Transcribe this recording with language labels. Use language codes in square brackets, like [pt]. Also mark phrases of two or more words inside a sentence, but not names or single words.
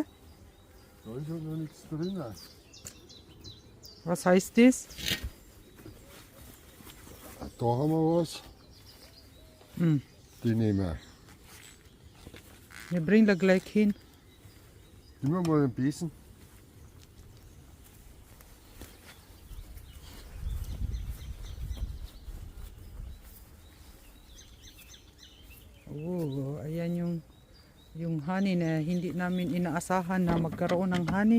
[de] Da ist ja noch nichts drin. Was heißt das? Da haben wir was. Hm. Die nehmen wir. Wir bringen da gleich hin. Nehmen wir mal den Besen. [tl] Oh, ayan yung honey na hindi namin inaasahan na magkaroon ng honey.